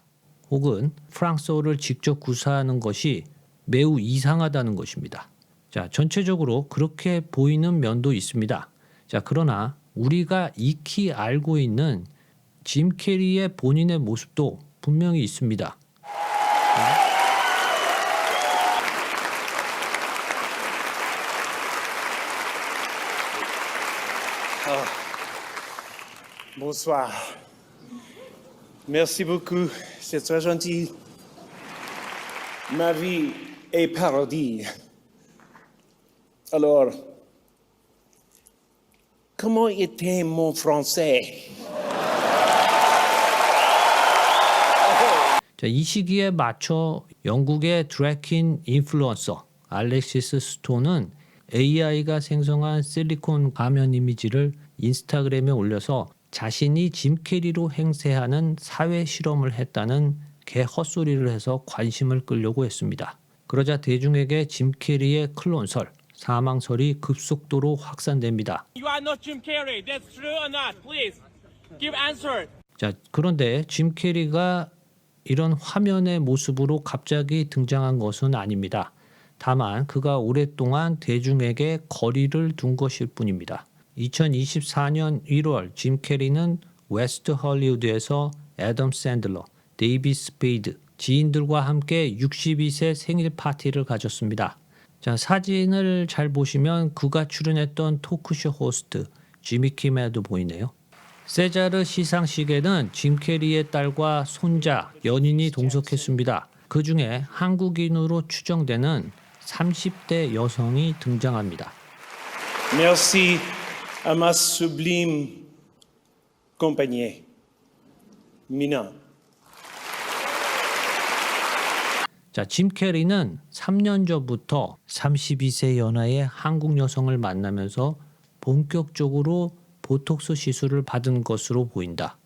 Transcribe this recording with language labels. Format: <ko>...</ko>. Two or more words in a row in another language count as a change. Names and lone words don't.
<ko>혹은 프랑스어를 직접 구사하는 것이 매우 이상하다는 것입니다. 자, 전체적으로 그렇게 보이는 면도 있습니다. 자, 그러나 우리가 익히 알고 있는 짐 캐리의 본인의 모습도 분명히 있습니다.</ko> <fr>Bonsoir. Merci beaucoup, c'est très gentil. Ma vie est parodie. Alors, comment était mon français?</fr> <ko>자, 이 시기에 맞춰 영국의 드래킨 인플루언서 알렉시스 스톤은 AI가 생성한 실리콘 가면 이미지를 인스타그램에 올려서 자신이 짐 캐리로 행세하는 사회 실험을 했다는 개 헛소리를 해서 관심을 끌려고 했습니다. 그러자 대중에게 짐 캐리의 클론설, 사망설이 급속도로 확산됩니다.</ko> <en>You are not Jim Carrey. That's true or not? Please give answer.</en> <ko>자, 그런데 짐 캐리가 이런 화면의 모습으로 갑자기 등장한 것은 아닙니다. 다만 그가 오랫동안 대중에게 거리를 둔 것일 뿐입니다. 2024년 1월 짐 캐리는 웨스트 헐리우드에서 애덤 샌들러, 데이비 스페이드, 지인들과 함께 62세 생일 파티를 가졌습니다. 자, 사진을 잘 보시면 그가 출연했던 토크쇼 호스트 지미 키멜도 보이네요. 세자르 시상식에는 짐 캐리의 딸과 손자, 연인이 동석했습니다. 그 중에 한국인으로 추정되는 30대 여성이 등장합니다.</ko> <fr>Merci à ma sublime compagnie, Mina.</fr> <ko>자, 짐 캐리는 3년 전부터 32세 연하의 한국 여성을 만나면서 본격적으로 보톡스 시술을 받은 것으로 보인다.</ko>